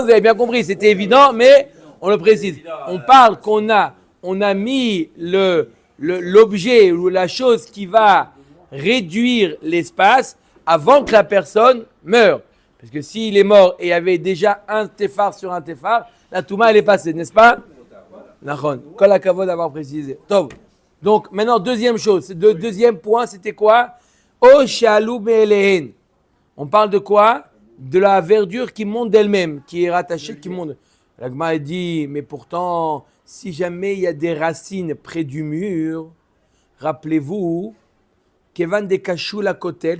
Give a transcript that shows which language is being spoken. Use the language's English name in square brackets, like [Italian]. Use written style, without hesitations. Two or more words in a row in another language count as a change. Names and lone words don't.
[French] Vous avez bien compris, c'était évident, mais on le précise. On parle qu'on a mis l'objet ou la chose qui va réduire l'espace avant que la personne meure. Parce que s'il est mort et il y avait déjà un tefar sur un tefar, la touma elle est passée, n'est-ce pas? [Hebrew] נכון. כל הכבוד [French] d'avoir précisé. [Hebrew] Tov. [French] Donc maintenant, deuxième chose, deuxième point, c'était quoi? [Hebrew] או שעלו מאליהן. [French] On parle de quoi? De la verdure qui monte d'elle-même, qui est rattachée, qui monte. La Gemara dit, mais pourtant, si jamais il y a des racines près du mur, rappelez-vous, [Hebrew] כיון דכחשו לכותל.